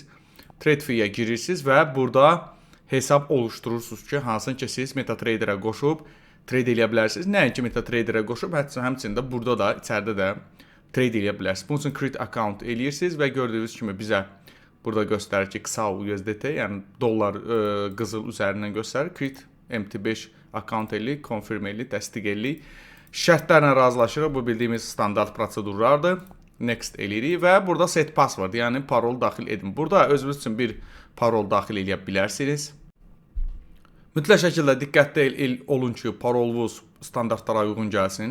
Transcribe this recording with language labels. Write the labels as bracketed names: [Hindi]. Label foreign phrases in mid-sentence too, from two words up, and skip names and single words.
[Azerbaijani] Trade fee-yə girirsiniz və burada hesab oluşturursunuz ki, hansını ki siz MetaTraderə qoşub trade edə bilərsiniz. Nəinki MetaTraderə qoşub, həmçinin də burada da içəridə də trade edə bilərsiniz. Bunun üçün [English] create account [Azerbaijani] eləyirsiniz və gördüyünüz kimi bizə burada göstərir ki, XAU USDT, yəni dollar qızıl üzərindən göstərir. [English] Create MT5 account eli, confirm eli, [Azerbaijani] təsdiq eli. Şərtlərlə razılaşırıq. Bu bildiyimiz standart prosedurlardır. Next eləyirik və burada [English] set password, [Azerbaijani] yəni parol daxil edin. Burada özünüz üçün bir parol daxil edə bilərsiniz. Mütləq şəkildə diqqətli olun ki, parolunuz standartlara uyğun gəlsin.